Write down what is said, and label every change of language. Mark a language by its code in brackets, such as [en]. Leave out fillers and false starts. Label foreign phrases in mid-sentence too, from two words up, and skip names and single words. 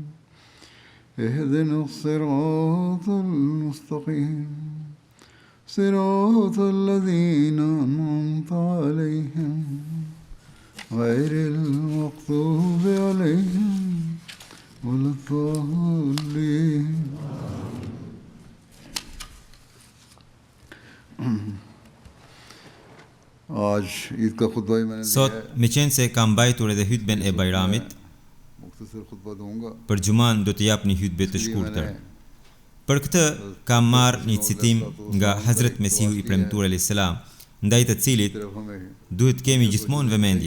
[ar] اهدنا الصراط المستقيم. صراط الذين أنعمت عليهم غير المغضوب عليهم ولا الضالين. [sq] Sot, me qenë se kam mbajtur edhe hutben e Bajramit, për Gjuman do të jap një hutbe të shkurtër. Për këtë kam marrë një citim nga Hazret Mesihu i premtuar [ar] عليه السلام, [sq] ndaj të cilit duhet kemi gjithmonë vëmendje.